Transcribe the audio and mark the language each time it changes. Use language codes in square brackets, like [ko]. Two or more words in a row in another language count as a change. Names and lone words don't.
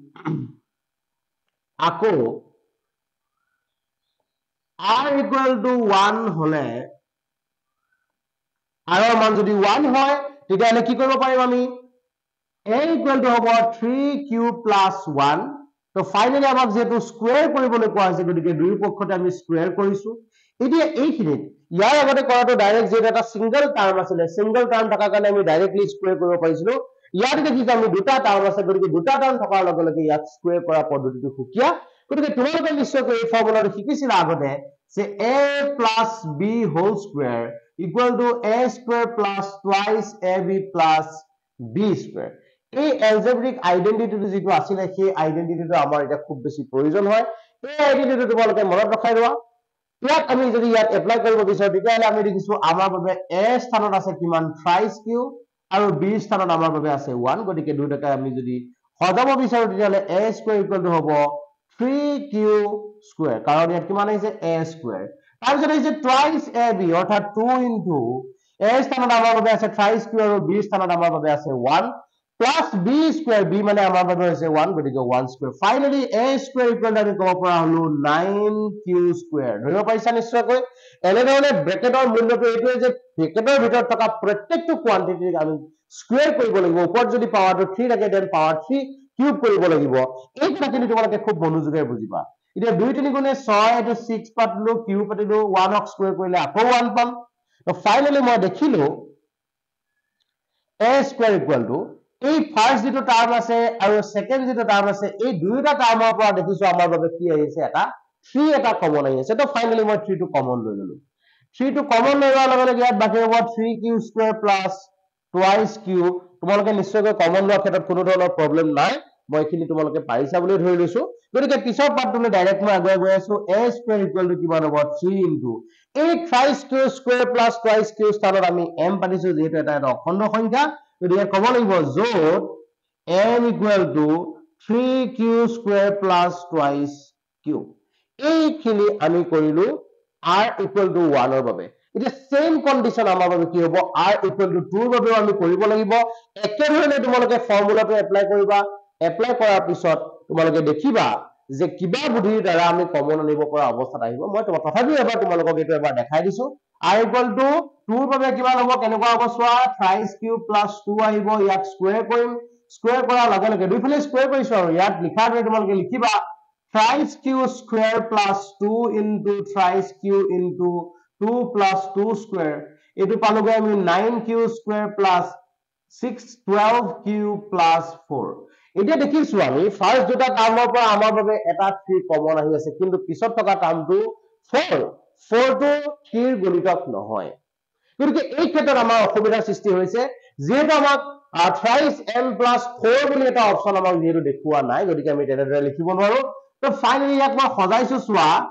[as] আকৌ [en] r equal to 1 [as] হলে r ৰ মান যদি 1 হয় তেতিয়ালে কি কৰিব পাৰিম আমি [en] a equal to [as] হ'ব [en] 3q plus 1 [as] তো ফাইনালি আমাক যেটো স্কয়াৰ কৰিবলৈ কোৱা হৈছে গতিকে দুই পক্ষতে আমি স্কয়াৰ কৰিছো এতিয়া এইখিনিত ইয়াৰ আগতে কৰাটো ডাইৰেক্ট যেটো এটা [en] single term [as] আছিল [en] single term [as] থাকাৰ কাৰণে আমি [en] directly square [as] কৰিব পাৰিছিলো ইয়াত দেখি আমি দুটা টার্ম আছে গতিকে দুটা টার্ম থকাৰ লগে লগে ইয়াত স্কয়াৰ কৰা পদ্ধতিটো সুকিয়া গতিকে তোমালোকে নিশ্চয়কৈ এই ফৰ্মুলাটো শিকিছিলা আগতে যে [en] a plus b whole square equal to a square plus twice ab plus b square [as] এই এলজেব্ৰিক আইডেন্টিটিটো যেটো আছিল সেই আইডেন্টিটিটো আমাৰ এটা খুব বেছি প্ৰয়োজন হয় এই আইডেন্টিটিটো তোমালোকে মনত ৰখাই লোৱা ইয়াত আমি যদি ইয়াত এপ্লাই কৰিব বিচাৰো তেতিয়ালে আমি দেখিছো আমাৰ বাবে a স্থানত আছে কিমান [en] thrice q [as] আৰু b স্থানত আমাৰ বাবে আছে 1 গতিকে দুটাকে আমি যদি সজাব বিচাৰো তেতিয়ালে [en] a square equal to [as] হ'ব [en] 3q square [as] কাৰণ ইয়াত কিমান আহিছে [en] a square [as] তাৰ পিছত আহিছে [en] twice ab [as] অৰ্থাৎ [en] 2 into a [as] স্থানত আমাৰ বাবে আছে [en] thrice q [as] আৰু b স্থানত আমাৰ বাবে আছে [en] 1 plus b square [as] b মানে আমাৰ বাবে হৈছে 1 গতিকে [en] 1 square finally a square equal to [as] আমি ক'ব পৰা হলো [en] 9q square [as] ধৰিব পাৰিছা নিশ্চয়কৈ এনে ধৰণে ব্ৰেকেটৰ মূল্যটো এইটোৱে যে ব্ৰেকেটৰ ভিতৰত থকা প্ৰত্যেকটো কোৱান্টিটি আমি স্কয়াৰ কৰিব লাগিব ওপৰত যদি পাৱাৰটো 3 থাকে [en] then power [as] 3 কিউব কৰিব লাগিব এই কথাখিনি তোমালোকে খুব মনোযোগেৰে বুজিবা এতিয়া 2 3 গুণে 6 এটো 6 পাতিলো কিউব পাতিলো 1 ক স্কয়াৰ কৰিলে আকৌ 1 পাম তো ফাইনালি মই দেখিলো [en] a square equal to [as] এই ফার্স্ট যেটো টার্ম আছে আৰু সেকেন্ড যেটো টার্ম আছে এই দুইটা টার্মৰ পৰা দেখিছো আমাৰ বাবে কি আহিছে এটা 3 এটা কমন আহিছে তো ফাইনালি মই 3 টো কমন লৈ ললো 3 টো কমন লৈ লোৱাৰ লগে লগে ইয়াত বাকি হ'ব [en] 3q square plus twice q [as] তোমালোকে নিশ্চয়কৈ কমন লোৱাৰ ক্ষেত্ৰত কোনো ধৰণৰ প্ৰবলেম নাই মই এখিনি তোমালোকে পাৰিছা বুলি ধৰি লৈছো গতিকে পিছৰ পাৰ্টটোলৈ ডাইৰেক্ট মই আগুৱাই গৈ আছো [en] a square equal to [as] কিমান হ'ব [en] 3 into [as] এই [en] thrice q square plus twice q [as] স্থানত আমি m পাতিছো যেহেতু এটা অখণ্ড সংখ্যা গতিকে ক'ব লাগিব য'ত [en] m equal to 3q square plus twice q [as] এইখিনি আমি কৰিলো [en] r equal to 1 [as] ৰ বাবে এতিয়া [en] same condition [as] আমাৰ বাবে কি হ'ব [en] r equal to 2 [as] ৰ বাবে আমি কৰিব লাগিব একেধৰণে তোমালোকে ফৰ্মুলাটো এপ্লাই কৰিবা এপ্লাই কৰাৰ পিছত তোমালোকে দেখিবা যে কিবা বুদ্ধিৰ দ্বাৰা আমি কমন আনিব পৰা অৱস্থাত আহিব মই তথাপিও এবাৰ তোমালোকক এইটো এবাৰ দেখাই দিছো [en] r equal to 2 [as] ৰ বাবে কিমান হ'ব কেনেকুৱা হ'ব চোৱা [en] thrice cube plus 2 [as] আহিব ইয়াক স্কয়াৰ কৰিম স্কয়াৰ কৰাৰ লগে লগে দুইফালে স্কয়াৰ কৰিছো আৰু ইয়াত লিখাৰ দৰে তোমালোকে লিখিবা [en] thrice cube square plus 2 into thrice cube into 2 plus 2 square [as] এটো পালোঁ আমি [en] 9 cube square plus 6 12 cube plus 4 [as] এতিয়া দেখিছো আমি ফার্স্ট দুটা টার্মৰ পৰা আমাৰ বাবে এটা 3 কমন আহি আছে কিন্তু পিছত থকা টার্মটো 4 4 টো 3 গুণিতক নহয় গতিকে এই ক্ষেত্ৰত আমাৰ অসুবিধাৰ সৃষ্টি হৈছে যেহেতু আমাক [en] thrice m plus 4 [as] বুলি এটা অপচন আমাক যেহেতু দেখুৱা নাই গতিকে আমি তেনেদৰে লিখিব নোৱাৰো তো ফাইনালি ইয়াক মই সজাইছো চোৱা